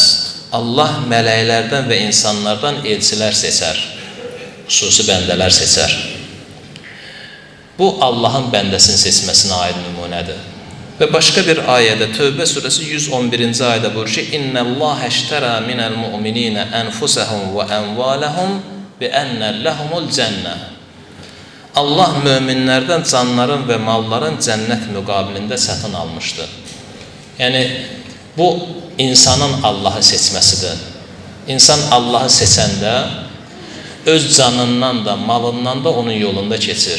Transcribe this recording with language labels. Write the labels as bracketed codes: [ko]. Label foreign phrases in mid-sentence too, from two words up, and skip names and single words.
[az] Allah mələklərdən və insanlardan elçilər seçər, xüsusi bəndələr seçər. Bu Allahın bəndəsini seçməsinə aid nümunədir. Və başqa bir ayədə, Tövbə surəsi 111-ci ayədə buyurur ki, [ar] إن الله اشترى من المؤمنين أنفسهم وأموالهم بِأَنَّ لَهُمُ الْجَنَّةِ [az] Allah möminlərdən canların və malların cənnət müqabilində satın almışdı. Yəni, bu insanın Allahı seçməsidir. İnsan Allahı seçəndə öz canından da, malından da onun yolunda keçir.